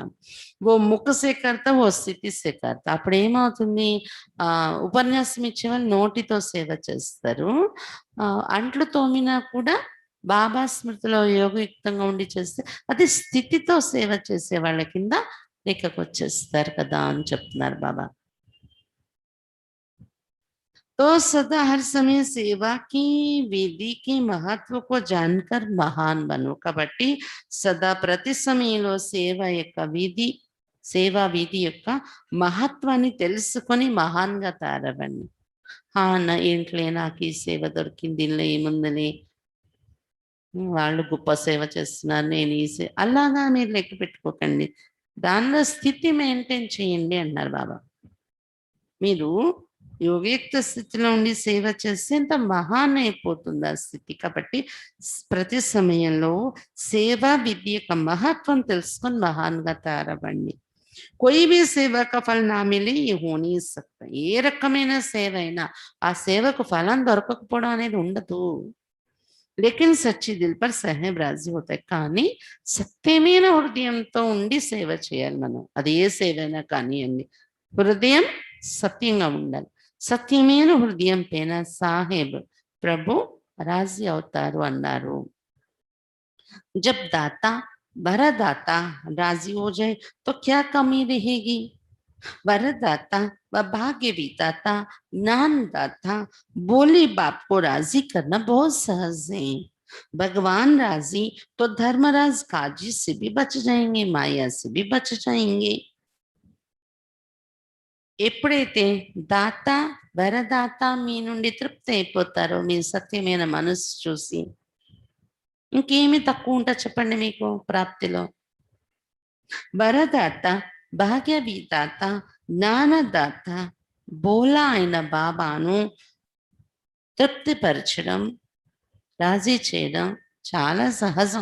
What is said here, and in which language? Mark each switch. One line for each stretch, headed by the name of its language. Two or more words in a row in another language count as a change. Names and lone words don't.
Telugu: ఓ ముఖ సేకర్త, ఓ స్థితి సేకర్త. అప్పుడు ఏమవుతుంది? ఉపన్యాసం ఇచ్చేవాళ్ళు నోటితో సేవ చేస్తారు, అంట్లు తోమినా కూడా బాబా స్మృతిలో యోగయుక్తంగా ఉండి చేస్తే అది స్థితితో సేవ చేసే వాళ్ళ కింద లెక్కకు వచ్చేస్తారు కదా అని చెప్తున్నారు బాబా.
Hindi: तो सदा हर समय सेवा की विधि के महत्व को जानकर महान बनो.
Telugu: కాబట్టి సదా ప్రతి సమయంలో సేవ యొక్క విధి, సేవా విధి యొక్క మహత్వాన్ని తెలుసుకొని మహాన్గా తయారవ్వండి. నా ఏంట్లే నాకు ఈ సేవ దొరికింది, ఇందులో ఏముందని, వాళ్ళు గొప్ప సేవ చేస్తున్నారు, నేను ఈ అలాగా మీరు లెక్క పెట్టుకోకండి. దానిలో స్థితి మెయింటైన్ చేయండి అన్నారు బాబా. మీరు యోగయుక్త స్థితిలో ఉండి సేవ చేస్తే ఎంత మహాన్ అయిపోతుంది ఆ స్థితి. కాబట్టి ప్రతి సమయంలో సేవా విద్య యొక్క మహత్వం తెలుసుకొని మహాన్గా తయారవ్వండి.
Hindi: कोई भी सेवा का फल ना मिले ये हो नहीं सकता.
Telugu: ఏ రకమైన సేవ అయినా ఆ సేవకు ఫలం దొరకకపోవడం అనేది ఉండదు.
Hindi: लेकिन सच्ची दिल पर साहेब राज़ी होता है.
Telugu: కానీ సత్యమైన హృదయంతో ఉండి సేవ చేయాలి మనం. అది ఏ సేవైనా కానియండి. హృదయం సత్యంగా ఉండాలి. సత్యమైన హృదయం పైన సాహెబ్ ప్రభు రాజీ అవుతారు అన్నారు.
Hindi: जब दाता वरदाता राजी हो जाए तो क्या कमी रहेगी. वरदाता व भाग्य विधाता ज्ञानदाता बोले बाप को राजी करना बहुत सहज है. भगवान राजी तो धर्मराज काजी से भी बच जाएंगे, माया से भी बच जाएंगे.
Telugu: ఎప్పుడైతే దాత వరదాత మీ నుండి తృప్తి అయిపోతారో మీ సత్యమైన మనసు చూసి ఇంకేమి తక్కువ ఉంటుందో చెప్పండి మీకు ప్రాప్తిలో. వరదాత భాగ్య విధాత జ్ఞానదాత బోలా అయిన బాబాను తృప్తిపరచడం, రాజీ చేయడం చాలా సహజం.